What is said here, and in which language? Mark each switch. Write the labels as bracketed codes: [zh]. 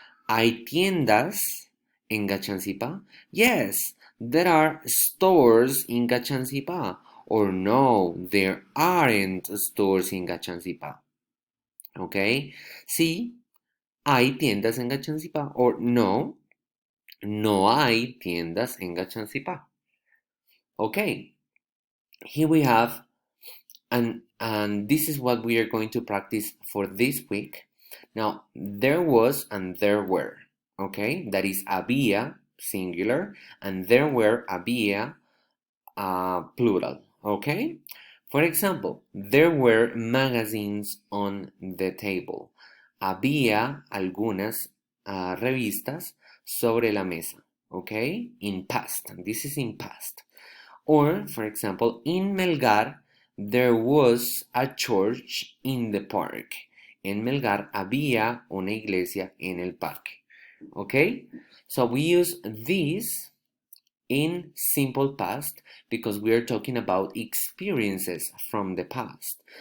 [es] ¿Hay tiendas en Gachansipa? [en] Yes, there are stores in Gachansipa. Or no, there aren't stores in Gachansipa. Okay? [es] Sí, hay tiendas en Gachansipa. Or no, no hay tiendas en Gachansipa. [en] Okay, here we have, and this is what we are going to practice for this week. Now, there was and there were. Okay, that is había, singular, and there were, había, plural. Okay, for example, there were magazines on the table. [es] Había algunas revistas sobre la mesa. [en] Okay, in past. This is in past. Or, for example, in Melgar, there was a church in the park. [es] En Melgar había una iglesia en el parque. [en] Okay? So we use this in simple past because we are talking about experiences from the past.